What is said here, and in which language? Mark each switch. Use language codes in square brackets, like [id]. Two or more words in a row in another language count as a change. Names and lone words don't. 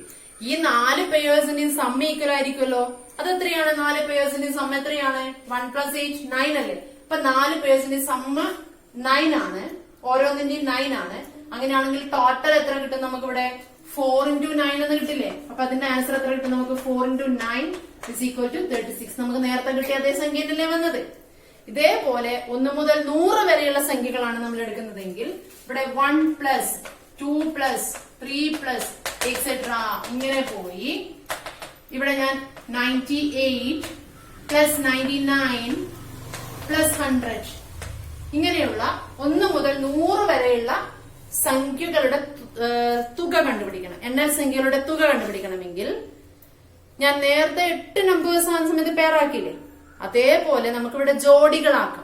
[ml] ഈ 4 പെയേഴ്സിന്റെയും സമ്മ ഈക്വൽ ആയിരിക്കുമല്ലോ. അത് എത്രയാണ്? 4 പെയേഴ്സിന്റെയും സമ്മ എത്രയാണ്? 1 plus 8 9 അല്ലേ. അപ്പൊ 4 പെയേഴ്സിന്റെയും സമ്മ 9 ആണ്. ഓരോന്നിന്റെയും 9 ആണ്. അങ്ങനെയാണെങ്കിൽ ടോട്ടൽ എത്ര കിട്ടും? നമുക്കിവിടെ 4 into 9 എന്ന് കിട്ടില്ലേ. അപ്പൊ അതിന്റെ ആൻസർ എത്ര കിട്ടും? നമുക്ക് 4 into 9 [en] is equal to [ml] 36. നമുക്ക് നേരത്തെ കിട്ടിയ അതേ സംഖ്യയിലല്ലേ വന്നത്. ഇതേപോലെ 1 മുതൽ 100 വരെയുള്ള സംഖ്യകളാണ് നമ്മൾ എടുക്കുന്നതെങ്കിൽ ഇവിടെ [en] 1 plus 2 plus 3 plus etc. [ml] ഇങ്ങനെ പോയി ഇവിടെ ഞാൻ 98 plus 99 plus 100 ഇങ്ങനെയുള്ള 1 മുതൽ 100 വരെയുള്ള സംഖ്യകളുടെ തുക കണ്ടുപിടിക്കണം. എണ്ണൽ സംഖ്യകളുടെ തുക കണ്ടുപിടിക്കണമെങ്കിൽ ഞാൻ നേരത്തെ 8 നമ്പേഴ്സ് ആകുന്ന സമയത്ത് പേറാക്കിയില്ലേ, അതേപോലെ നമുക്കിവിടെ ജോഡികളാക്കാം.